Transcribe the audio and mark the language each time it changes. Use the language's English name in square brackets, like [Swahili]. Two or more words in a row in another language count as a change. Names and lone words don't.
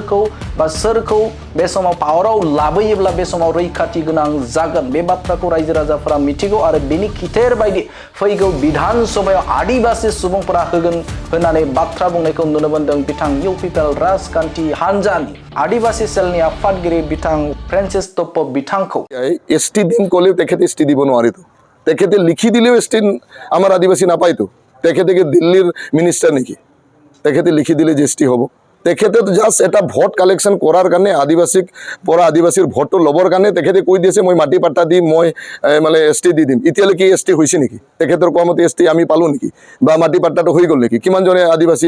[Bodo] सोरखौ बे समाव पावाराव लाबोयोब्ला बे समाव रैखाथि गोनां जागोन बे बाथ्राखौ रायजो राजाफोरा मिथिगौ आरो बेनि खिथेर बायदि फैगौ बिधान सभायाव आदिबासी सुबुंफोरा होगोन होननानै बाथ्रा बुंनायखौ नुनो मोनदों बिथां UPPL राजखान्थि हानजानि आदिबासी सेलनि आफादगिरि बिथां फ्रान्सिस टप्प' बिथांखौ [Assamese] एसटी दिन कलेও তেখেতে এসটি দিব নোৱাৰিতো তেখেতে লিখি দিলেও এসটি আমাৰ আদিবাসী নাপায়তো তেখেতে কি দিল্লীৰ মিনিষ্টাৰ নেকি তেখেতে লিখি দিলে যে এসটি হ'ব তেখেতে তো জাস্ট এটা [English] vote collection [Assamese] কৰাৰ কাৰণে আদিবাসীৰ ভোটটো ল'বৰ কাৰণে তেখেতে কৈ দিছে মই মাটি পাট্টা দিম মই মানে এসটি দি দিম এতিয়ালৈকে এসটি হৈছে নেকি তেখেতৰ কোৱামতে এসটি আমি পালো নেকি বা মাটি পাট্টাটো হৈ গ'ল নেকি কিমানজনে আদিবাসী